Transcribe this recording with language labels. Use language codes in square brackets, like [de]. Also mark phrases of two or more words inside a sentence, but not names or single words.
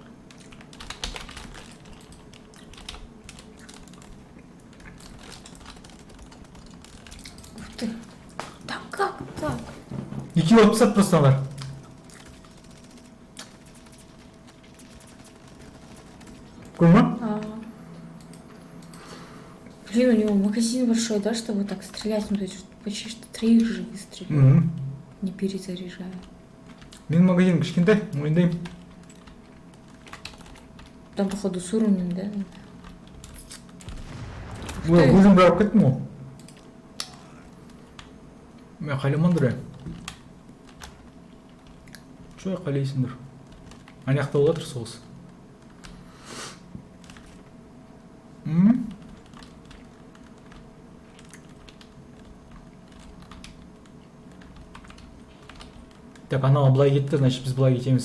[ru] Ух ты. Да как так? [kk] 250 просто алар. Көрдің ба? [ru] Блин, у него магазин большой, да, чтобы так стрелять? Ну, то есть почти что 3 же не стреляют, не перезаряжая. [kk] Менің магазиным кішкентай, мойындаймын. [ru] Там, походу, с уровнем, да? [kk] Ой, өзім барып кеттім ғой. Мен қайламандыр. Шой қайлайсыңдыр. Аяқта болатыр соғыс. Так, анау былай кетті, значит біз былай кетеміз.